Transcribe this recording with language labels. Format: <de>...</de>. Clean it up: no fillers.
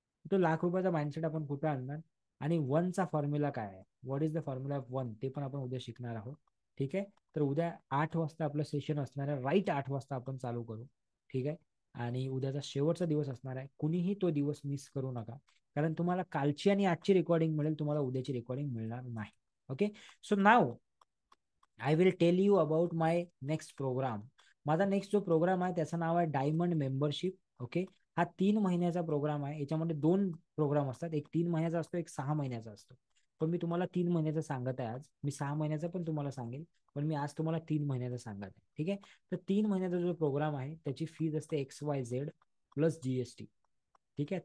<mr>तो लाख रुपयाचा माइंडसेट आपण कुठं आणणार आणि वनचा फॉर्म्युला काय आहे,</mr> <en>what is the formula of one,</en> <mr>ते पण आपण उद्या शिकणार आहोत. ठीक आहे. तर उद्या 8 वाजता आपलं सेशन असणार आहे. राईट 8 वाजता आपण चालू करू. ठीक आहे. आणि उद्याचा शेवटचा दिवस असणार आहे. कुणीही तो दिवस मिस करू नका. कारण तुम्हाला कालची आणि आजची रेकॉर्डिंग मिळेल, तुम्हाला उद्याची रेकॉर्डिंग मिळणार नाही. Okay.</mr> <en>So now I will tell you about my next programme.</en> <mr>माझा नेक्स्ट जो प्रोग्राम आहे त्याचं नाव आहे डायमंड मेंबरशिप. ओके. हा 3 महिन्याचा प्रोग्राम आहे. याच्यामध्ये 2 प्रोग्राम असतात. एक 3 महिन्याचा असतो, एक 6 महिन्याचा असतो. पण मी तुम्हाला 3 महिन्याचा सांगत आहे आज. मी 6 महिन्याचा पण तुम्हाला सांगेल, पण मी आज तुम्हाला 3 महिन्याचा सांगत आहे. ठीक आहे. तर 3 महिन्याचा जो प्रोग्राम आहे त्याची फीज असते XYZ प्लस GST. ठीक आहे.</mr>